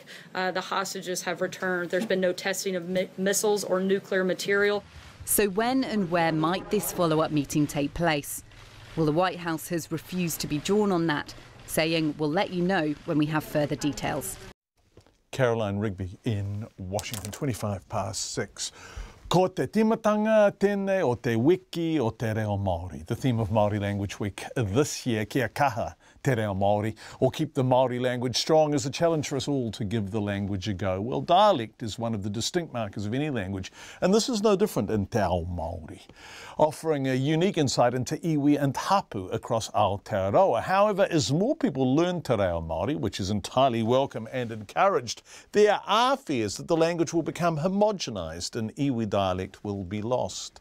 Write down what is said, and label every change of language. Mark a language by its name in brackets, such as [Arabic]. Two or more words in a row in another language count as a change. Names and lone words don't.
[English] The hostages have returned. There's been no testing of missiles or nuclear material. So when and where might this follow-up meeting take place? Well, the White House has refused to be drawn on that, saying we'll let you know when we have further details. Caroline Rigby in Washington, 6:25. [Māori] Ko te timatanga tēnei o te wiki o te reo Māori. [English] The theme of Māori Language Week this year, [Māori] kia kaha te reo Māori, [English] or keep the Māori language strong, is a challenge for us all to give the language a go. Well, dialect is one of the distinct markers of any language, and this is no different in [Māori] Te Ao Māori, [English] offering a unique insight into iwi and hapu across Aotearoa. However, as more people learn [Māori] Te Reo Māori, [English] which is entirely welcome and encouraged, there are fears that the language will become homogenised and iwi dialect will be lost.